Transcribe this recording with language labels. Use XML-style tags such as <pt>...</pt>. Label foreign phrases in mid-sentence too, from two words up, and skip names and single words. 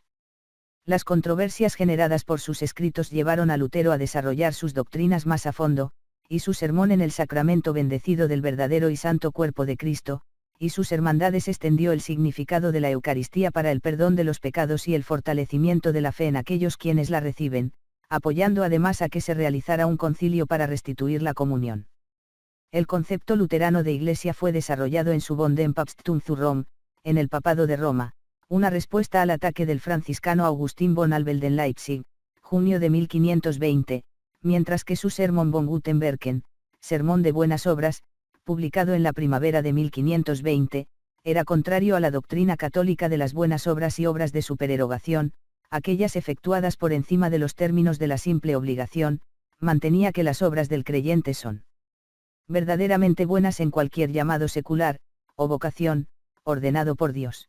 <es>Las controversias generadas por sus escritos llevaron a Lutero a desarrollar sus doctrinas más a fondo, y su sermón en el sacramento bendecido del verdadero y santo cuerpo de Cristo, y sus hermandades extendió el significado de la Eucaristía para el perdón de los pecados y el fortalecimiento de la fe en aquellos quienes la reciben, apoyando además a que se realizara un concilio para restituir la comunión. El concepto luterano de Iglesia fue desarrollado en su</es> <de>Von dem Papsttum zu Rom,</de> <es>en el Papado de Roma, una respuesta al ataque del franciscano Augustin von Albelt en Leipzig, junio de 1520, mientras que su</es> <de>Sermon von guten Werken,</de> <es>Sermón de Buenas Obras, publicado en la primavera de 1520, era contrario a la doctrina católica de las buenas obras y obras de supererogación, aquellas efectuadas por encima de los términos de la simple obligación, mantenía que las obras del creyente son verdaderamente buenas en cualquier llamado secular, o vocación, ordenado por Dios.</es>